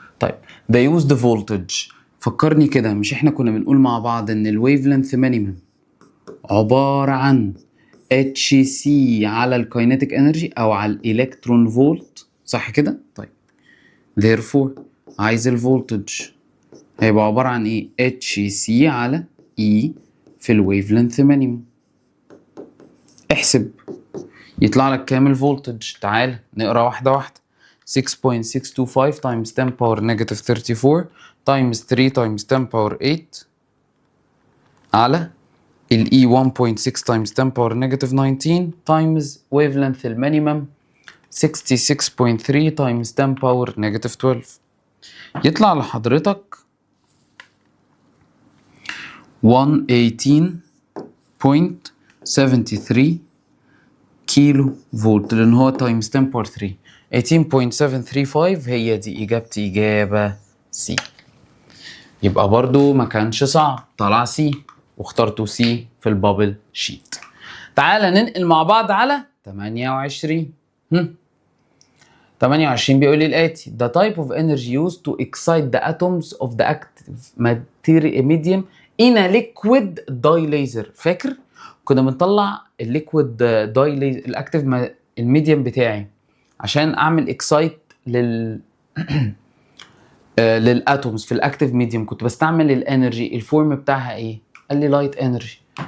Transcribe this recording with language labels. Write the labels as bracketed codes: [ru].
[ar] طيب ده used voltage، فكرني كده، مش احنا كنا بنقول مع بعض ان الويف لينث مينيمم عبارة عن HC على الكاينيتيك انرجي او على الالكترون فولت صح كده؟ طيب therefore عايز الفولتج هيبقى عبارة عن ايه؟ HC على E في الويف لينث مينيمم. احسب يطلع لك كام الفولتج؟ تعال نقرا واحدة واحدة. [en] 6.625 times 10 power negative 34 times 3 times 10 power 8 على ال E 1.6 times 10 power negative 19 times wavelength المينيمم 66.3 times 10 power negative 12، [ar] يطلع لحضرتك 118.73 كيلو فولت، لان هو [en] times 10 power 3. [ar] 18.735 هي دي اجابتي، اجابة سي. يبقى برضو ما كانش صعب، طلع سي واخترته سي في البابل شيت. تعالى ننقل مع بعض على 28. 28 بيقول لي الآتي: [en] The type of energy used to excite the atoms of the active medium in a liquid dye laser. [ar] فاكر؟ كنا بنطلع الليكويد داي ليزر الاكتيف الميديم بتاعي عشان اعمل اكسايت للاتومز في الاكتيف ميديم، كنت بستعمل الانرجي الفورم بتاعها ايه؟ قال لي لايت انرجي.